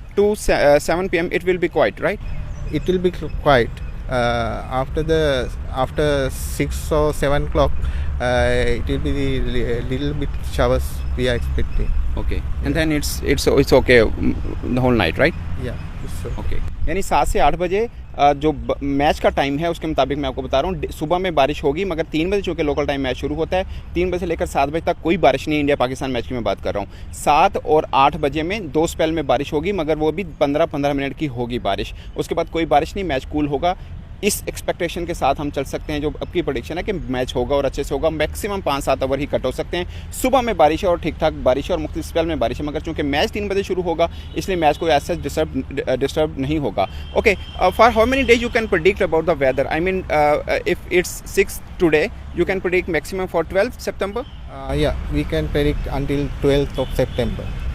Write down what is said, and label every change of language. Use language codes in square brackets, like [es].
[en] to 7 p.m. It will be quiet, right? It will be quiet. After 6 or 7 o'clock, it will be the little bit showers we are expecting. Okay. And then it's okay the whole night, right? Yeah, it's okay. [hi] Okay, यानी 7 से 8 बजे जो match का time है उसके मुताबिक मैं आपको बता रहा हूँ, सुबह में बारिश होगी, मगर 3 बजे चूँकि लोकल टाइम मैच शुरू होता है, 3 बजे से लेकर 7 बजे तक कोई बारिश नहीं है। इंडिया पाकिस्तान मैच की मैं बात कर रहा हूँ। 7 और 8 बजे में 2 स्पेल में बारिश होगी, मगर वो भी 15-15 मिनट की होगी बारिश। उसके बाद कोई बारिश नहीं, मैच कूल होगा। इस एक्सपेक्टेशन के साथ हम चल सकते हैं। जो अब की प्रेडिक्शन है कि मैच होगा और अच्छे से होगा, मैक्सिमम 5-7 ओवर ही कट हो सकते हैं। सुबह में बारिश है और ठीक ठाक बारिश है और मुख्तलिफ स्पेल में बारिश है, मगर चूंकि मैच 3 बजे शुरू होगा इसलिए मैच को ऐसा डिस्टर्ब नहीं होगा। [en] Okay, for how many days you can predict about the weather? I mean if it's 6 today, you can predict maximum for 12th September? Yeah, we can predict until 12th of September.